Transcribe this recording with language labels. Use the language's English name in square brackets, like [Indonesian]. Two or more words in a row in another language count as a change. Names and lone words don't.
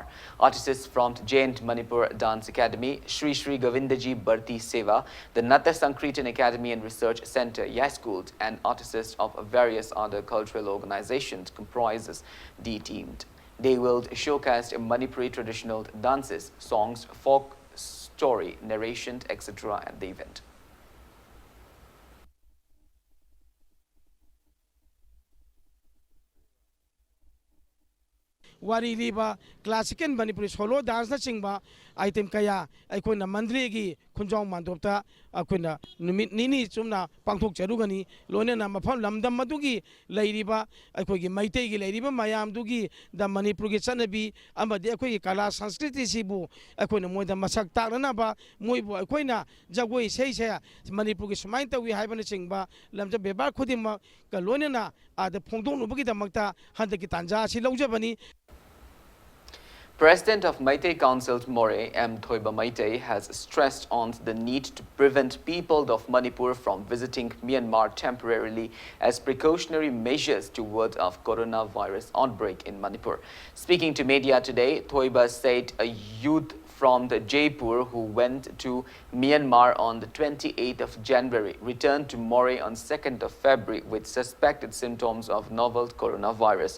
[English] Artists from Jain Manipur Dance Academy, Sri Sri Govindaji Bharti Seva, the Natta Sankirtan Academy and Research Center, Yaskool, and artists of various other cultural organizations comprises the team. They will showcase Manipuri traditional dances, songs, folk story, narration, etc. at the event. [Manipuri] Wari liba [English] classical Manipuri solo dance [Manipuri] na chingba item kaya aikoina mandri gi khunjong mandopta akoina numit nini chumna pangthok charugani lone na mafam lamdam madugi leiriba aikogi maitei gi leiriba mayam dugi da Manipur gi chanabi amadi aikogi kala sanskriti sibu aikoina moida masak takna ba moibu aikoina jagoi sei sei Manipur gi sumain tawi haibana chingba lamja bebar khudima ka lone na ada phongdong nubugi damakta handaki tanja si laujabani. [English] President of Meitei Council More, M. Thoiba Meitei, has stressed on the need to prevent people of Manipur from visiting Myanmar temporarily as precautionary measures towards a coronavirus outbreak in Manipur. Speaking to media today, Thoiba said a youth from the Jaipur who went to Myanmar on the 28th of January returned to More on 2nd of February with suspected symptoms of novel coronavirus.